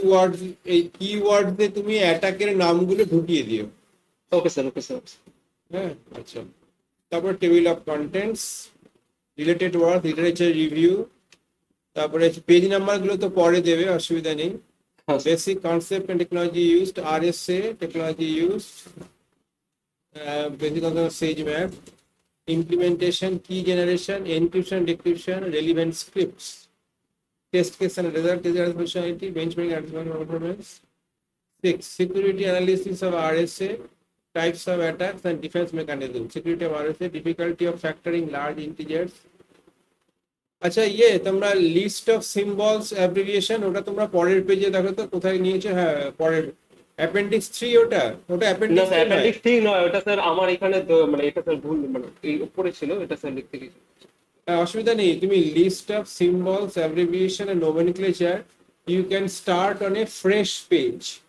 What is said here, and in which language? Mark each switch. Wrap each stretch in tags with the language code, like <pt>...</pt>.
<bn>Keyword, এই keyword দিয়ে তুমি অ্যাটাকের নামগুলো ঢুকিয়ে দিও। Okay sir. Okay sir. হ্যাঁ। আচ্ছা, তারপর table of contents, related work, literature review, তারপরে পেজ নাম্বার গুলো তো পরে দেবে, অসুবিধা নেই। হ্যাঁ sir.</bn> <en>Basic concept and technology used, RSA technology used, basic concept says map, implementation, key generation, encryption, decryption, relevant scripts, test case and result functionality, benchmarking and performance. 6. Security analysis of RSA, types of attacks and defense mechanism. Security of RSA, difficulty of factoring large integers.</en> <bn>আচ্ছা, তোমরা list of symbols abbreviation, ওটা তোমরা পরের পেজে দেখো তো কোথায় নিয়েছো। হ্যাঁ, পরের অ্যাপেন্ডিক্স 3, ওটা না অ্যাপেন্ডিক্স স্যার, 3 নয়। অ্যাপেন্ডিক্স ঠিক নয় ওটা স্যার, আমার এখানে মানে এটা স্যার ভুল, মানে এই উপরে ছিল, এটা স্যার লিখতে গেছি। অসুবিধা নেই, তুমি list of symbols abbreviation and nomenclature,</bn> <en>You can start on a fresh page.</en>